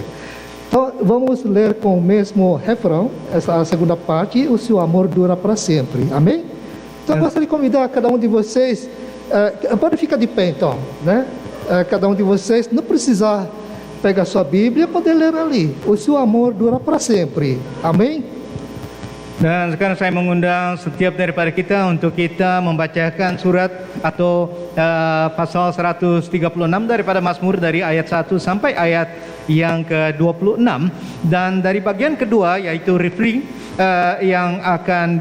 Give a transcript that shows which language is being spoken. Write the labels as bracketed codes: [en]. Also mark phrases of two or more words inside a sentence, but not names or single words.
[pt] Então vamos ler com o mesmo refrão, essa segunda parte, o seu amor dura para sempre. Amém? Então eu gostaria de convidar cada um de vocês, pode ficar de pé então, né? Cada um de vocês, não precisar pegar sua Bíblia, poder ler ali. O seu amor dura para sempre. Amém? [id] Dan sekarang saya mengundang setiap daripada kita untuk kita membacakan surat atau pasal 136 daripada Mazmur dari ayat 1 sampai ayat yang ke-26, dan dari bagian kedua yaitu refrain yang akan